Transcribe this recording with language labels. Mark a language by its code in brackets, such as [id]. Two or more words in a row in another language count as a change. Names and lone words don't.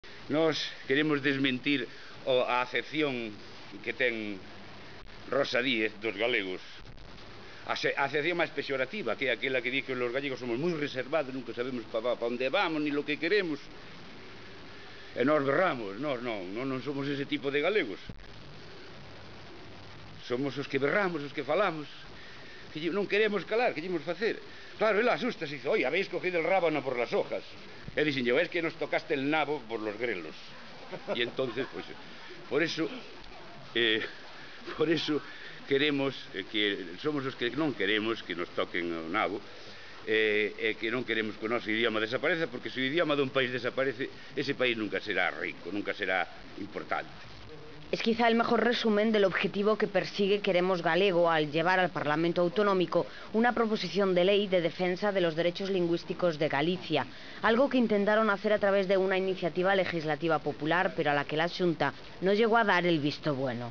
[gl] Nós queremos desmentir a acepción que ten Rosa Díez dos galegos, a acepción máis pexorativa, que é aquela que di que os gallegos somos moi reservados, nunca sabemos para onde vamos, [es] ni lo que queremos, [gl] e nós berramos. Nós non somos ese tipo de galegos. Somos os que berramos, os que falamos, que non queremos calar, que ímos facer. Claro, [es] él asusta, se dice: oye, habéis cogido el rábano por las hojas. E dicen yo: es que nos tocaste el nabo por los grelos. Y entonces, pues, por eso [gl] queremos que somos os que non queremos que nos toquen o nabo, e que non queremos que o noso idioma desapareza, porque se o idioma dun país desaparece, ese país nunca será rico, nunca será importante. [es] Es quizá el mejor resumen del objetivo que persigue Queremos Galego al llevar al Parlamento Autonómico una proposición de ley de defensa de los derechos lingüísticos de Galicia, algo que intentaron hacer a través de una iniciativa legislativa popular, pero a la que la Xunta no llegó a dar el visto bueno.